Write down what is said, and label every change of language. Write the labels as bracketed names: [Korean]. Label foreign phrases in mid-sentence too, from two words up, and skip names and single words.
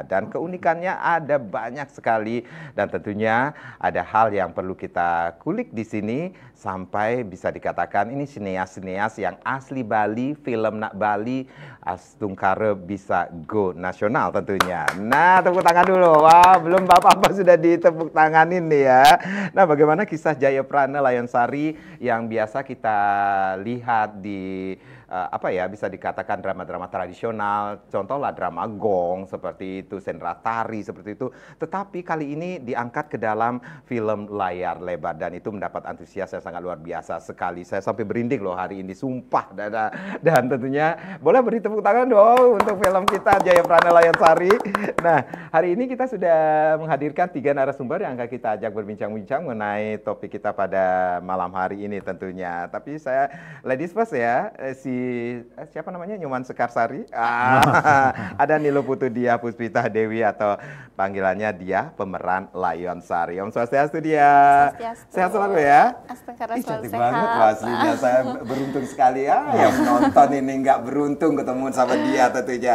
[Indonesian] Dan keunikannya ada banyak sekali dan tentunya ada hal yang perlu kita kulik di sini sampai bisa dikatakan ini sineas-sineas yang asli Bali, film nak Bali, Astungkara bisa go nasional tentunya. Nah, tepuk tangan dulu. Wah, belum apa-apa sudah ditepuk tanganin nih ya. Nah, bagaimana kisah Jayaprana Layonsari yang biasa kita lihat di apa ya, bisa dikatakan drama-drama tradisional, contohlah drama gong seperti itu, sendera tari seperti itu. Tetapi kali ini diangkat ke dalam film layar lebar dan itu mendapat antusias yang sangat luar biasa sekali. Saya sampai berinding loh hari ini, sumpah. Dan tentunya boleh beri tepuk tangan dong untuk film kita Jayaprana Layonsari. Nah, hari ini kita sudah menghadirkan 3 narasumber yang akan kita ajak berbincang-bincang mengenai topik kita pada malam hari ini tentunya. Tapi saya [English] ladies first [Indonesian] ya, siapa namanya, Nyoman Sekarsari, ada Nilo Putu Dia Puspita Dewi atau panggilannya Dia, pemeran Layonsari. [Sanskrit] Om Swastiastu Dia. Swastiastu. [Indonesian] Sehat selalu ya. Astagfirullah, Ih, selalu cantik sehat. banget loh aslinya. Saya beruntung sekali ya. Yang menonton ini nggak beruntung ketemu sama dia tentunya.